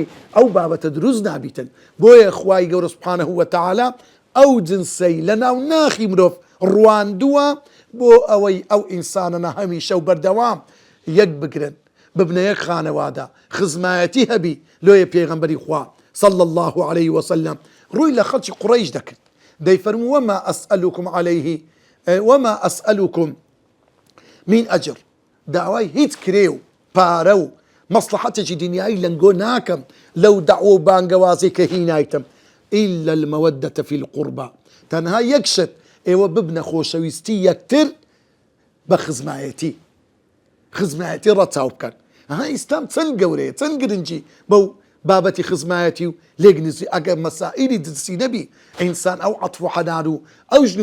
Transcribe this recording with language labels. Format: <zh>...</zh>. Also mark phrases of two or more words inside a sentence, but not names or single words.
<ckb>ئەو بابەتە دروست نابیتن بۆیە خوای گەورە</ckb> <ar>سوبحانەهو وتەعالە</ar> <ckb>ئەو جنسەی لە ناو ناخی مرۆڤ ڕواندووە بۆ ئەوەی ئەو ئینسانەنە هەمیشە و بەردەوام یەک بگرن ببنە یەک خانەوادە خزمایەتی هەبی لۆیە پێغەمبەری خوا</ckb> <ar>صلى الله عليه وسلم</ar> <ckb>ڕووی لە خەڵکی قوڕەیش دەکرد دەیفەرموو</ckb> <ar>وما أسألكم عليه وما أسألكم من أجر</ar> <ckb>داوای هیچ کرێ و پارە و مەسلحەتێکی دنیایی لەنگۆ ناکەم لەو دەعوە و بانگەوازی کە هینایتم</ckb> <ar>إلا المودة في القربى</ar> <ckb>تەنها یەک شت ئێوە ببنە خۆشەویستی یەکتر بە خزمایەتی ڕەچاو بکەن ئەها ئیسلام چەند گەورەیە چەند گرنگی بەو بابەتی خزمایەتی و لێگنزی ئەگەر مەسائیلی جنسی نەبی ئینسان ئەو عەتف و حەنان و ئەو ژن و</ckb>